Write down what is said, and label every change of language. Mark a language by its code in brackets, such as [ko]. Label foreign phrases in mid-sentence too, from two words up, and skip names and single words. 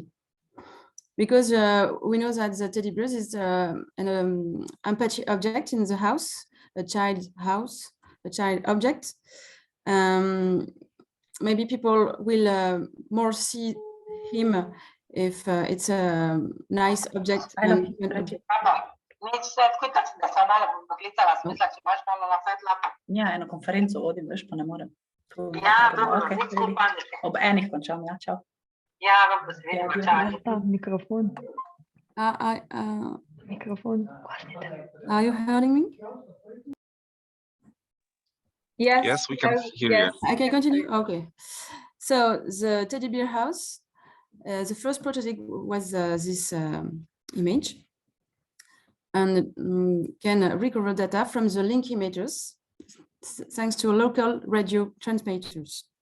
[en] Because we know that the teddy bear is an empathy object in the house, a child house, a child object. Maybe people will more see him if it's a nice object. [sl] Ja, eno konferenco vodim, veš, pa ne morem. Ja, dobro, ob enih končam, ja, čau. Ja, dobro, se vidimo, čau. Mikrofon. Mikrofon. [en] Are you hearing me? Yes, we can hear you. I can continue? Okay. So the teddy bear house, the first prototype was this image, and can recover data from the link emitters thanks to local radio transmitters.